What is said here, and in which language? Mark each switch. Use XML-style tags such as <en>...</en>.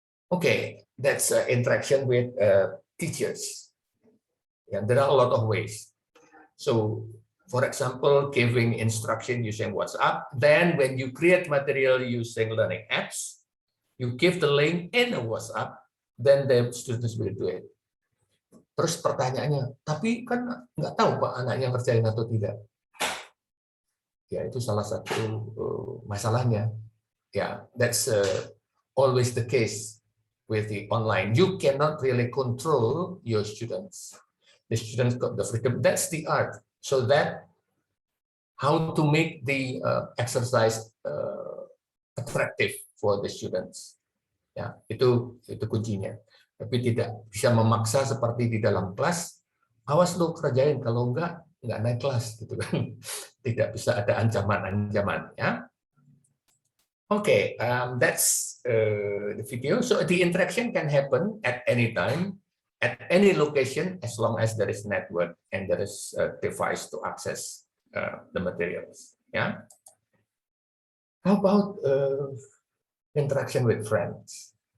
<en>Okay, that's interaction with teachers. Yeah, there are a lot of ways. So, for example, giving instruction using WhatsApp. Then when you create material using learning apps, you give the link in a WhatsApp, then the students will do it.</en> <id>Terus pertanyaannya, tapi kan nggak tahu Pak anaknya ngerjain atau tidak. Ya, itu salah satu masalahnya.</id> <en>Ya, that's always the case with the online. You cannot really control your students. The students got the freedom. That's the art. So that how to make the exercise attractive for the students.</en> <id>Ya, itu kuncinya. Tapi tidak bisa memaksa seperti di dalam kelas. Awas lo kerjain, kalau enggak naik kelas gitu kan. Tidak bisa ada ancaman-ancaman ya.</id> <en>Okay, that's the video. So the interaction can happen at any time, at any location, as long as there is network and there is a device to access the materials. Yeah. How about interaction with friends?</en>